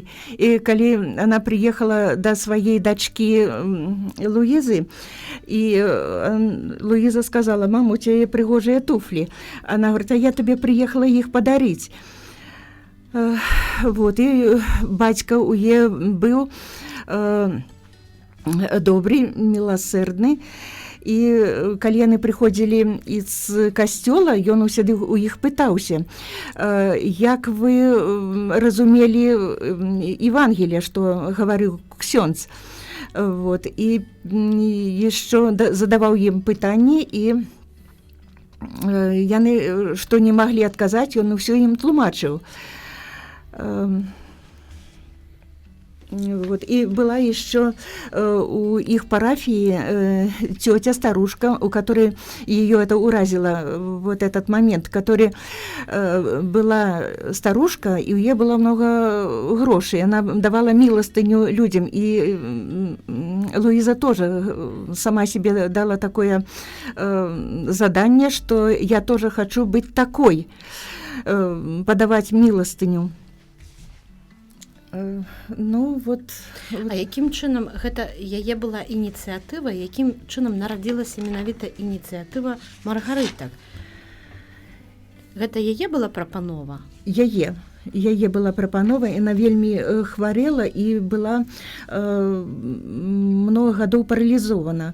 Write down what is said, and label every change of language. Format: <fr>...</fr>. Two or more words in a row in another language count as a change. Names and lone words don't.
<ru>И калі она приехала до своей дочки Луизы, и Луиза сказала: «Мама, у тебя пригожие туфли». Она говорит: «А я тебе приехала их подарить». И батька у нее был добрый, милосердный.</ru> <be>І калі яны прыходзілі з касцёла, ён усяды у іх пытаўся: як вы разумелі Евангелие, што гаварыў ксёндз. І яшчэ задаваў ім пытанні, і яны што не маглі адказаць, ён усё ім тлумачыў.</be> <ru>И была еще у их парафии тетя-старушка, у которой ее это уразило, вот этот момент, который была старушка, и у нее было много грошей, она давала милостыню людям, и Луиза тоже сама себе дала такое задание, что я тоже хочу быть такой, подавать милостыню. Ну, вот...</ru> <be>А якім чынам гэта яе была ініцыятыва, якім чынам нарадзілася менавіта ініцыятыва Маргарытак? Гэта яе была прапанова? Яе была прапанова, яна вельмі хварэла і была много гадоў паралізована.</be>